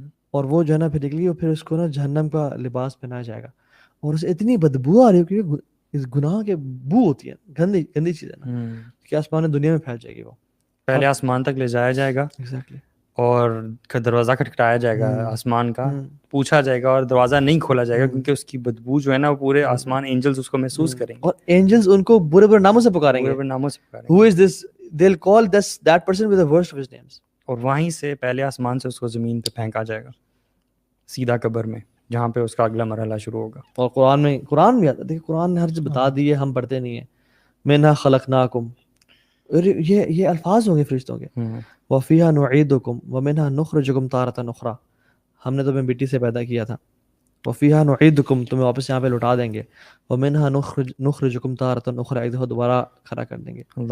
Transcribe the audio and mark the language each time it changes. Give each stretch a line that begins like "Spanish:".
Urdu: اور وہ جو ہے نا پھر نکلی اور پھر اس کو نا جہنم کا لباس پہنایا جائے گا، اور اسے اتنی بدبو آ رہی ہوگی، اس گناہ کے بو ہوتی ہے، گندی چیز ہے نا، کہ آسمان دنیا میں پھیل جائے گی. وہ پہلے آسمان تک لے جایا جائے گا، اور دروازہ کھٹکھٹایا جائے گا آسمان کا، پوچھا جائے گا اور دروازہ نہیں کھولا جائے گا، کیونکہ اس کی بدبو جو ہے نا وہ پورے آسمان اینجلز اس کو محسوس کریں گے، اور اینجلز ان کو برے برے ناموں سے پکاریں گے، برے ناموں سے پکاریں گے.
English: who is this, they'll call that person with the worst of his names.
Urdu: اور وہیں سے پہلے آسمان سے اس کو زمین پہ پھینکا جائے گا، سیدھا قبر میں، جہاں پہ اس کا اگلا مرحلہ شروع ہوگا. اور قرآن بھی آتا ہے، دیکھیں قرآن نے ہر چیز بتا دی ہے، ہم پڑھتے نہیں ہیں.
Arabic: منھا خلقناکم،
Urdu: یہ الفاظ ہوں گے فرشتوں کے،
Arabic: وفیہا نعیدکم ومنھا نخرجکم تارۃ اخری،
Urdu: ہم نے تمہیں مٹی سے پیدا کیا تھا،
Arabic: وفیہا نعیدکم،
Urdu: تمہیں واپس یہاں پہ لوٹا دیں گے،
Arabic: ومنھا نخرجکم تارۃ اخری،
Urdu: ایک دفعہ دوبارہ کھڑا کر دیں گے.